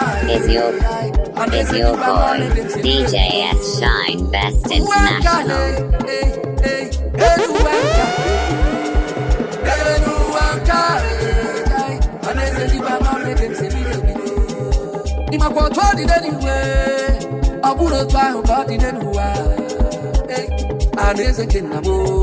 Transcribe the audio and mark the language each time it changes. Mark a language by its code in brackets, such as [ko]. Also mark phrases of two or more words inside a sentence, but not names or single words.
[en] Is your, is your boy, D J S Shine Best International. [ig] Hey, elu ụwa nke a. Elu ụwa nke a, eh, eh, a na-eze dịba ma mmebe m siri ebido. Ị makwa otu ọ dị n'eluigwe, ọ bụrụ otu ahụ ka ọ dị n'elu ụwa. Hey, a na-eze nke nna m, o.